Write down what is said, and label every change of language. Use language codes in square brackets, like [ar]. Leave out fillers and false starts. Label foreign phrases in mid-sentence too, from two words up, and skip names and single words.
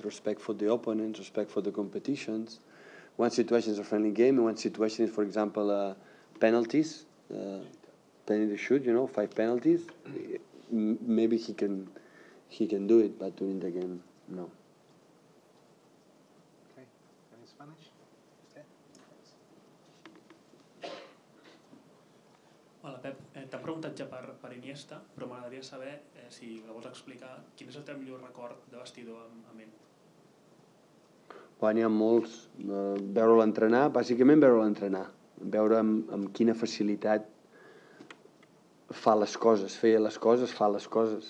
[en] Respect for the opponent, respect for the competitions. One situation is a friendly game, and one situation is, for example, penalties. Penalty shoot, 5 penalties. Maybe he can do it, but during the game, no. Okay, and in Spanish? Okay. [ca] Hola, Pep. T'han preguntat ja per Iniesta, però m'agradaria saber si la vols explicar quin és el teu millor record de vestidor amb ell. N'hi ha molts. Veure'l entrenar, bàsicament veure'l entrenar. Veure amb quina facilitat fa les coses, feia les coses, fa les coses.